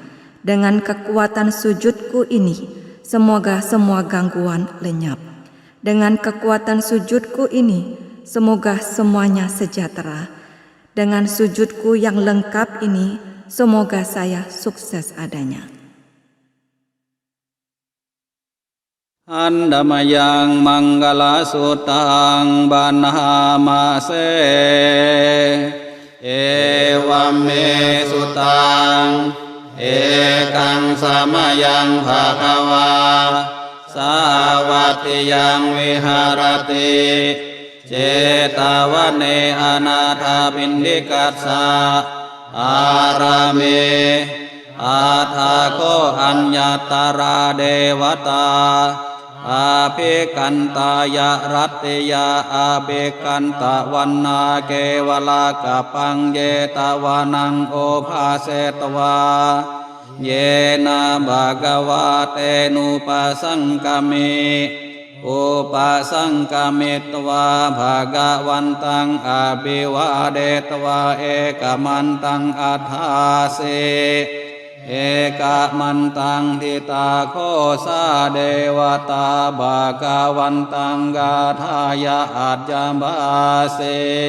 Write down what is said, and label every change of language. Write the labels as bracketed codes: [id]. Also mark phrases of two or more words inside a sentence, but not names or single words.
[id] Dengan kekuatan sujudku ini, semoga semua gangguan lenyap. Dengan kekuatan sujudku ini, semoga semuanya sejahtera. Dengan sujudku yang lengkap ini, semoga saya sukses adanya. [pi] Andamayang manggala sutang banhamase ewame sutang ekang samayang bhagawa sawatiyang viharati cetawane anatha pindikatsa arame athako anyatara dewata apikantaya rattiya apikanta wanna kewala kapang yetawanang ophasetwa yena bhagavate nupasangkami upasangkamitva bhagavantang abhiwadetva ekamantang adhase eka mantang tita kosa dewata bhagavantang gathaya adjambase